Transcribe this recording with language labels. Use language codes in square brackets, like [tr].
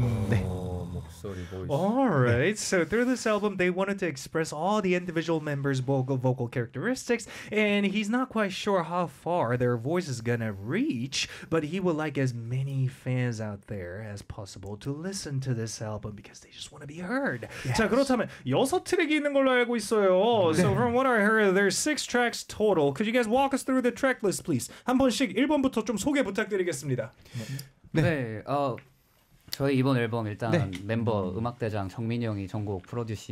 [ko] 네. 목소리 보이시죠? [en] Alright, 네. so through this album, they wanted to express all the individual members' vocal characteristics, and he's not quite sure how far their voice is gonna reach, but he would like as many fans out there as possible to listen to this album because they just want to be heard. Yes. [ko] 자, 그렇다면 여섯 트랙이 있는 걸로 알고 있어요. 네. [en] So from what I heard, there's 6 tracks total. Could you guys walk us through the track list, please? [ko] 한 번씩 1번부터 좀 소개 부탁드리겠습니다. 네. 네. 저희 이번 앨범 일단 네. 멤버 음악 대장 정민이 형이 전곡 뮤직